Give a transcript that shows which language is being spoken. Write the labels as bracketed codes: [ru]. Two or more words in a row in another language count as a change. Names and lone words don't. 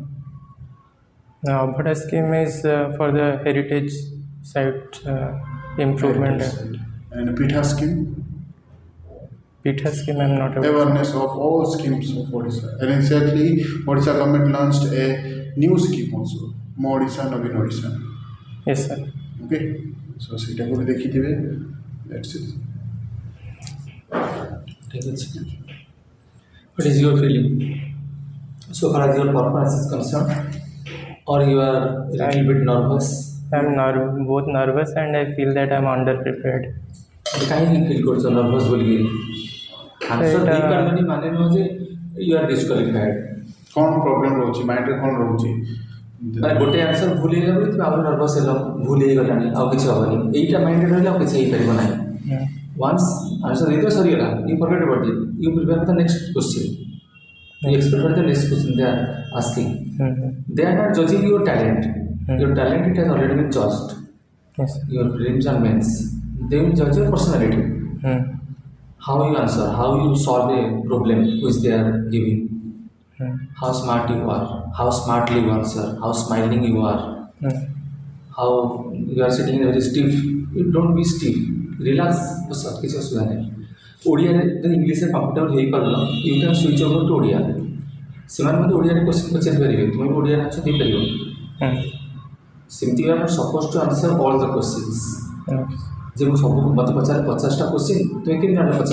[en] Now, Bhada scheme is for the heritage site improvement. And Pitha scheme? Pitha scheme, I'm not aware. Awareness of all schemes of Odisha. And recently, Odisha government launched a new scheme also, Mo Odisha, Navin Odisha. Yes, sir. Okay, so [or] ସେଇଟାକୁ ବି ଦେଖିଥିବେ. [en] That's it. [hi] ठीक है. [en] What is your feeling so far as your performance is concerned, or you are a little bit nervous? I'm both nervous and I feel that I'm underprepared. [or] କାହିଁକି ଫିଲ୍ କରୁଛ ନର୍ଭସ୍ ବୋଲିକି? ଆନ୍ସର ଦେଇପାରିବନି ମାନେ ନୁହଁ ଯେ [en] you are disqualified. [or] କ'ଣ ପ୍ରୋବ୍ଲେମ୍ ରହୁଛି ମାଇଣ୍ଡରେ କ'ଣ ରହୁଛି? ମାନେ ଗୋଟେ ଆନ୍ସର ଭୁଲ ହେଇଗଲା ବୋଲି ତୁମେ ଆହୁରି ନର୍ଭସ୍ ହେଲ, ଭୁଲ ହେଇଗଲାଣି ଆଉ କିଛି ହେବନି, ଏଇଟା ମାଇଣ୍ଡରେ ରହିଲେ ଆଉ କିଛି ହେଇପାରିବ ନାହିଁ. [en] once answer [or] ଦେଇଦିଅ ସରିଗଲା, [en] you forget about it, you prepare for the next question, you expect for the next question they are asking. They are not judging your talent. Your talent it has already been judged. Yes. Your prelims and mains. They will judge your personality. How you answer, how you solve a problem which they are giving. How smart you are, how smartly you answer, how smiling you are, how you are sitting in very stiff. You don't be stiff. Relax. [or] କିଛି ଅସୁବିଧା ନାହିଁ. ଓଡ଼ିଆରେ ଯଦି ଇଂଲିଶରେ କମ୍ଫର୍ଟେବଲ୍ ହେଇପାରିଲ, [en] you can switch over to Odia. [or] ସେମାନେ ମଧ୍ୟ ଓଡ଼ିଆରେ କ୍ୱେଶ୍ଚିନ୍ ପଚାରି ପାରିବେ, ତୁମେ ବି ଓଡ଼ିଆରେ ଆନ୍ସର ଦେଇପାରିବ. [en] ସେମିତି you are not suppose to answer all the questions. [or] ଯେ ମୁଁ ସବୁ ମୋତେ ପଚାରେ 50ଟା କ୍ୱେଶ୍ଚିନ୍, ତୁମେ କେମିତି ଜାଣିଲ 50